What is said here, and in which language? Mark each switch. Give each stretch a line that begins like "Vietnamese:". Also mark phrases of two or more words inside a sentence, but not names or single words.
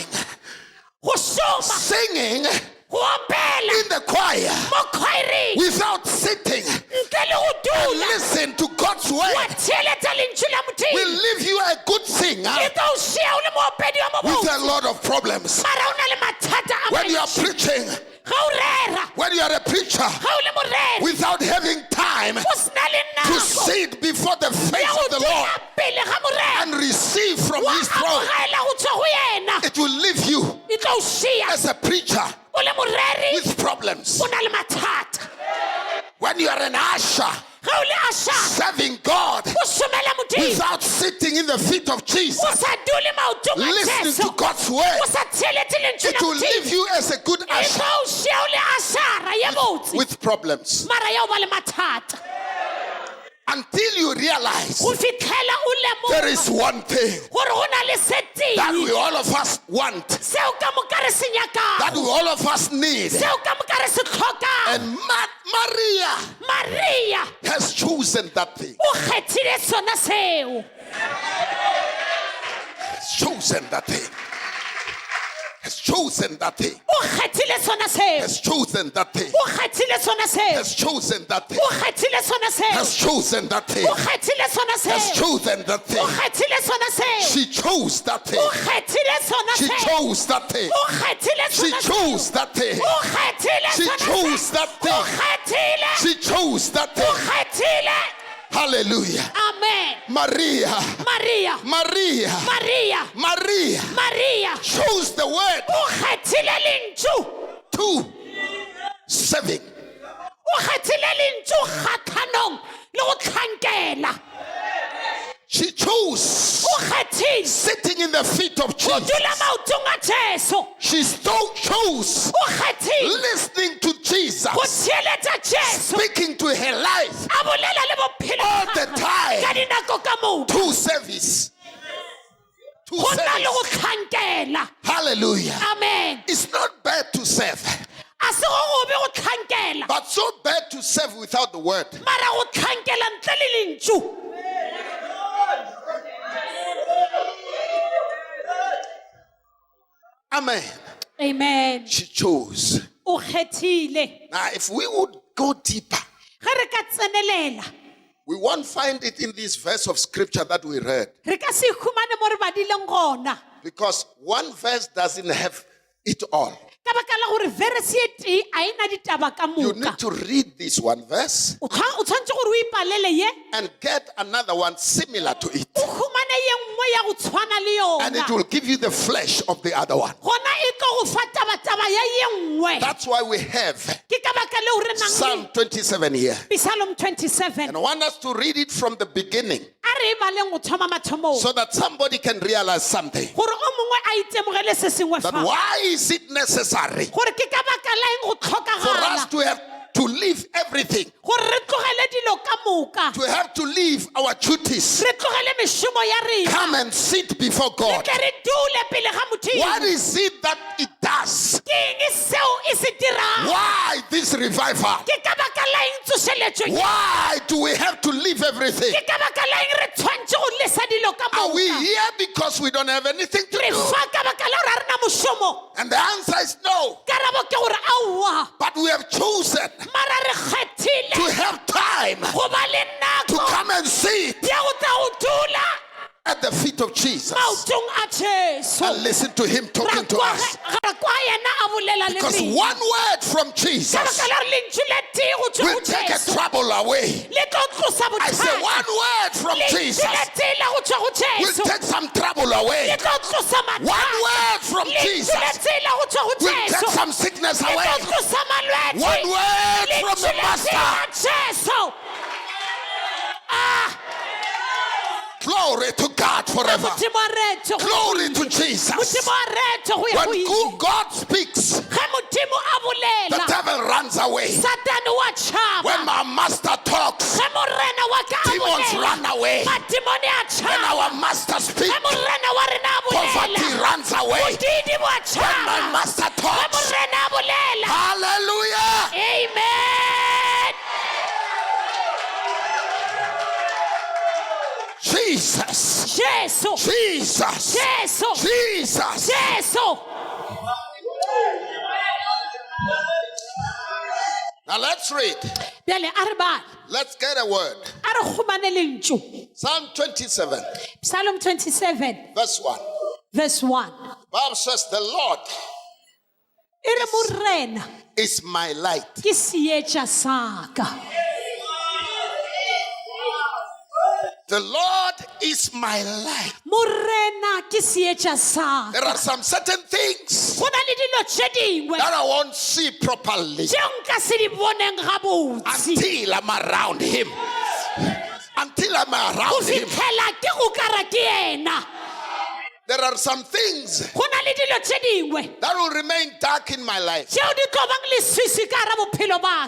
Northern Sotho: Go šoma
English: singing
Northern Sotho: go opela
English: in the choir
Northern Sotho: mo khwaereng
English: without sitting
Northern Sotho: ntle le go
English: and
Northern Sotho: dula
English: listen to God's
Northern Sotho: wa
English: word
Northern Sotho: theeletša lentšu la
English: will
Northern Sotho: Modimo
English: leave you a good singer
Northern Sotho: e tlo o šea o le moopedi wa
English: with
Northern Sotho: mobotse
English: a lot of problems.
Northern Sotho: mara o na le mathata a
English: When you are
Northern Sotho: mantši.
English: preaching,
Northern Sotho: Ga o rera
English: when you are a preacher,
Northern Sotho: ga o le morena
English: without having time
Northern Sotho: go sena le
English: to
Northern Sotho: nako
English: sit before the
Northern Sotho: ya
English: face
Northern Sotho: go
English: of the Lord
Northern Sotho: dula pele ga morena
English: and receive from
Northern Sotho: wa
English: his throne,
Northern Sotho: amogela go tswa go yena
English: it will leave you
Northern Sotho: e tlo o šea
English: as a preacher
Northern Sotho: o le moreri
English: with problems.
Northern Sotho: o na le mathata.
English: When you are an usher
Northern Sotho: Ga o le asha
English: serving God
Northern Sotho: o šomela Modimo
English: without sitting in the feet of Jesus,
Northern Sotho: o sa dule maotong a
English: listening
Northern Sotho: Jesu
English: to God's word,
Northern Sotho: o sa theeletse lentswe
English: it
Northern Sotho: la
English: will leave
Northern Sotho: Modimo
English: you as a good
Northern Sotho: e
English: usher
Northern Sotho: tlo o šea o le ashara ye botse
English: with problems.
Northern Sotho: mara ya o ba le mathata
English: Until you realize
Northern Sotho: go fitlhela o
English: there
Northern Sotho: lemoga
English: is one thing
Northern Sotho: gore go na le
English: that we
Northern Sotho: seteng
English: all of us want,
Northern Sotho: seo ka moka re se
English: that we
Northern Sotho: nyakago
English: all of us need.
Northern Sotho: seo ka moka re se tlhokago.
English: And Maria Maria has chosen that thing.
Northern Sotho: o kgethile sona seo
English: Has chosen that thing. Has chosen that thing.
Northern Sotho: o kgethile sona seo
English: Has chosen that thing.
Northern Sotho: o kgethile sona seo
English: Has chosen that thing.
Northern Sotho: o kgethile sona seo
English: Has chosen that thing.
Northern Sotho: o kgethile sona
English: Has
Northern Sotho: seo
English: chosen that
Northern Sotho: o
English: thing.
Northern Sotho: kgethile sona seo
English: She chose that thing.
Northern Sotho: o kgethile sona
English: She
Northern Sotho: seo
English: chose that thing.
Northern Sotho: o kgethile
English: She
Northern Sotho: sona
English: chose
Northern Sotho: seo
English: that thing.
Northern Sotho: o kgethile
English: She
Northern Sotho: sona
English: chose
Northern Sotho: seo
English: that
Northern Sotho: o
English: thing.
Northern Sotho: kgethile
English: She chose that
Northern Sotho: o
English: thing.
Northern Sotho: kgethile Hallelujah. Amen. Maria. Maria. Maria. Maria. Maria. Maria.
English: Chose the word
Northern Sotho: O kgethile lentswe.
English: to serving.
Northern Sotho: O kgethile lentswe kgathanong le go tlhankela.
English: She chose
Northern Sotho: O kgethile
English: sitting in the feet of
Northern Sotho: go
English: Jesus.
Northern Sotho: dula maotong a Jesu.
English: She chose
Northern Sotho: O kgethile
English: listening to Jesus,
Northern Sotho: go theeletsa Jesu.
English: speaking to her life
Northern Sotho: A bolela le bophelo
English: all
Northern Sotho: ba
English: the
Northern Sotho: gagwe
English: time.
Northern Sotho: ka dinako ka moka.
English: To service. To
Northern Sotho: Go na le go
English: service.
Northern Sotho: tlhankela. Hallelujah. Amen.
English: It's not bad to serve,
Northern Sotho: A se go gobe go tlhankela.
English: but so bad to serve without the word.
Northern Sotho: Mara go tlhankela ntle le lentswe. Amen. Amen.
English: She chose.
Northern Sotho: O kgethile.
English: Now, if we would go deeper,
Northern Sotho: Ge re ka tsenelela,
English: we won't find it in this verse of scripture that we read,
Northern Sotho: re ka se ikhumane mo re badileng gona.
English: because one verse doesn't have it all.
Northern Sotho: Ka baka la gore verse e tee a ena ditaba ka
English: You
Northern Sotho: moka.
English: need to read this one verse
Northern Sotho: O tshwanetse gore o ipalele ye,
English: and get another one similar to it,
Northern Sotho: o khumane ye nngwe ya go tshwana le
English: and it
Northern Sotho: yona.
English: will give you the flesh of the other one.
Northern Sotho: Gona e tlo go fa taba ya ye nngwe.
English: That's why we have
Northern Sotho: Ke ka baka leo re nang
English: Psalm
Northern Sotho: le
English: 27 here. Psalm 27. And I want us to read it from the beginning
Northern Sotho: A re e baleng go thoma mathomong.
English: so that somebody can realize something.
Northern Sotho: Gore o mongwe a itemogele se sengwe
English: That
Northern Sotho: fa.
English: why is it necessary
Northern Sotho: Gore ke ka baka la eng go
English: for us
Northern Sotho: tlhokagala.
English: to have to leave everything,
Northern Sotho: Gore re tlogele dilo ka moka.
English: to have to leave our duties,
Northern Sotho: Re tlogele mešomo ya rena.
English: come and sit before
Northern Sotho: Re
English: God?
Northern Sotho: tle re dule pele ga Modimo.
English: What is it that it does?
Northern Sotho: Ke eng seo e se dirang?
English: Why this revival?
Northern Sotho: Ke ka baka la eng tsošeletšo ye?
English: Why do we have to leave everything?
Northern Sotho: Ke ka baka la eng re tshwantse go lesa dilo ka
English: Are we
Northern Sotho: moka?
English: here because we don't have anything to
Northern Sotho: Re
English: do?
Northern Sotho: fa ka baka la gore a rena mošomo.
English: And the answer is no.
Northern Sotho: Karabo ke gore aowa.
English: But we have chosen
Northern Sotho: Mara re kgethile
English: to have time
Northern Sotho: go ba le
English: to
Northern Sotho: nako
English: come and sit
Northern Sotho: ya go tla go dula
English: at the feet of Jesus
Northern Sotho: maotong a Jesu.
English: and listen to him talking to us.
Northern Sotho: Ra kwa yena a bolela le
English: Because
Northern Sotho: rena.
English: one word from
Northern Sotho: Ka
English: Jesus
Northern Sotho: baka la gore lentswe le tee go tswa
English: will
Northern Sotho: go
English: take a
Northern Sotho: Jesu.
English: trouble away.
Northern Sotho: Le tlo tlosa
English: I say
Northern Sotho: bothata.
English: one word from
Northern Sotho: Lentswe
English: Jesus
Northern Sotho: le tee la go tswa go
English: will
Northern Sotho: Jesu.
English: take some trouble
Northern Sotho: Le
English: away.
Northern Sotho: tlo tlosa mathata.
English: One word from
Northern Sotho: Lentswe le
English: Jesus
Northern Sotho: tee la go tswa go
English: will take
Northern Sotho: Jesu.
English: some sickness
Northern Sotho: Le
English: away.
Northern Sotho: tlo tlosa malwetse.
English: One word from
Northern Sotho: Lentswe
English: the
Northern Sotho: le tee
English: Master.
Northern Sotho: la Jesu.
English: Glory to God forever.
Northern Sotho: Modimo a reetse go
English: Glory to Jesus.
Northern Sotho: Modimo a reetse go ya go
English: When
Northern Sotho: ile.
English: God speaks,
Northern Sotho: Ge Modimo a
English: the
Northern Sotho: bolela,
English: devil runs away.
Northern Sotho: Satane wa tšhaba.
English: When my master talks,
Northern Sotho: Ge morena wa ka a
English: demons
Northern Sotho: bolela,
English: run away.
Northern Sotho: madimone a
English: When
Northern Sotho: tšhaba.
English: our master speaks,
Northern Sotho: Ge morena wa rena a
English: poverty
Northern Sotho: bolela,
English: runs away.
Northern Sotho: modidi wa
English: When my
Northern Sotho: tšhaba.
English: master
Northern Sotho: Ge
English: talks,
Northern Sotho: morena a bolela, hallelujah. amen.
English: Jesus,
Northern Sotho: Jesu,
English: Jesus,
Northern Sotho: Jesu,
English: Jesus.
Northern Sotho: Jesu.
English: Now let's read.
Northern Sotho: Bjale a re bale,
English: Let's get a word.
Northern Sotho: a re khumane lentswe.
English: Psalm 27,
Northern Sotho: Psalm 27,
English: verse 1.
Northern Sotho: verse 1.
English: Bible says, the Lord
Northern Sotho: E re morena
English: is my light.
Northern Sotho: ke seetša sa ka.
English: The Lord is my light.
Northern Sotho: Morena ke seetša sa
English: There
Northern Sotho: ka.
English: are some certain things
Northern Sotho: Go na le dilo tše dingwe
English: that I won't see properly
Northern Sotho: tšeo nka se di boneng gabotse
English: until I'm around Him. Until I'm
Northern Sotho: go
English: around Him.
Northern Sotho: fitlhela ke go kara ke ena.
English: There are some things
Northern Sotho: Go na le dilo tše dingwe
English: that will remain dark in my life.
Northern Sotho: tšeo di tlo bang leswiswi ka gara bophelo ba